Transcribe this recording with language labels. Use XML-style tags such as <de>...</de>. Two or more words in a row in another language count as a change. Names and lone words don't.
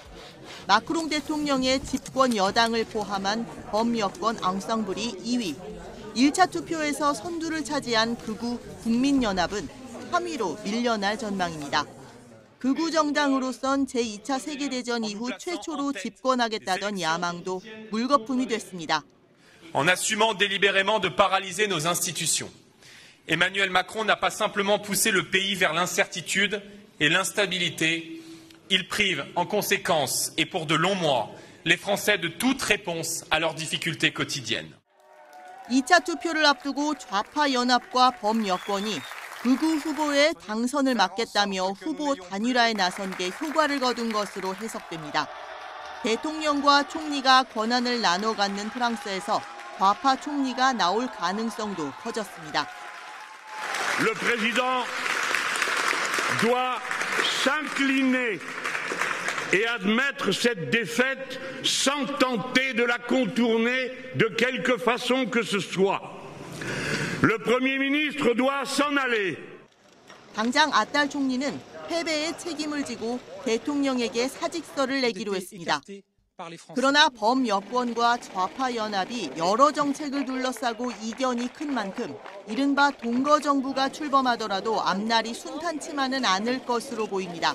<ko>마크롱 대통령의 집권 여당을 포함한 범여권 앙상블이 2위, 1차 투표에서 선두를 차지한 극우 국민연합은 3위로 밀려날 전망입니다. 극우 정당으로선 제2차 세계대전 이후 최초로 집권하겠다던 야망도 물거품이 됐습니다.</ko> <fr>En assumant délibérément de paralyser nos institutions, Emmanuel Macron n'a pas simplement poussé le pays vers l'incertitude et l'instabilité, il prive en conséquence et pour de longs mois les Français de toute réponse à leurs difficultés quotidiennes.</fr> <ko>2차 투표를 앞두고 좌파 연합과 범여권이 극우 후보의 당선을 막겠다며 후보 단일화에 나선 게 효과를 거둔 것으로 해석됩니다. 대통령과 총리가 권한을 나눠 갖는 프랑스에서 좌파 총리가 나올 가능성도 커졌습니다.</ko> <fr>Le président doit s'incliner et admettre cette défaite sans tenter de la contourner de quelque façon que ce soit. Le Premier ministre doit s'en aller.</fr> <ko>당장 아탈 총리는 패배의 책임을 지고 대통령에게 사직서를 내기로 했습니다. 그러나 범여권과 좌파 연합이 여러 정책을 둘러싸고 이견이 큰 만큼 이른바 동거정부가 출범하더라도 앞날이 순탄치만은 않을 것으로 보입니다.</ko>